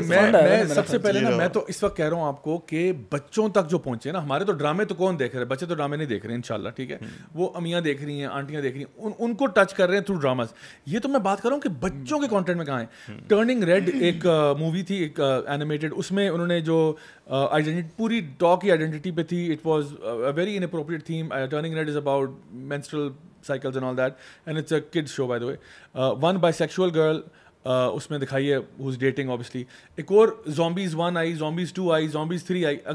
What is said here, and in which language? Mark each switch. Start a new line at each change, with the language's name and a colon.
Urdu: میں سب سے پہلے نا میں تو اس وقت کہہ رہا ہوں آپ کو کہ بچوں تک جو پہنچے نا, ہمارے تو ڈرامے تو کون دیکھ رہے ہیں, بچے تو ڈرامے نہیں دیکھ رہے ہیں انشاءاللہ, ٹھیک ہے, وہ امیاں دیکھ رہی ہیں, آنٹیاں دیکھ رہی ہیں, ان کو ٹچ کر رہے ہیں تھرو ڈراماز. یہ تو میں بات کر رہا ہوں کہ بچوں کے کانٹینٹ میں کہاں ہیں. ٹرننگ ریڈ ایک مووی تھی, ایک اینیمیٹڈ, اس میں انہوں نے جو آئیڈینٹی پوری ڈاگ کی آئیڈینٹی پہ تھی,
English: It was a very inappropriate theme. Turning Red is about menstrual cycles and all that, and it's a kids show by the way. One bisexual girl
Urdu: اس میں دکھائی ہے
English: who's dating obviously.
Urdu: ایک اور Zombies 1 آئی, Zombies 2 آئی, Zombies 3 آئی.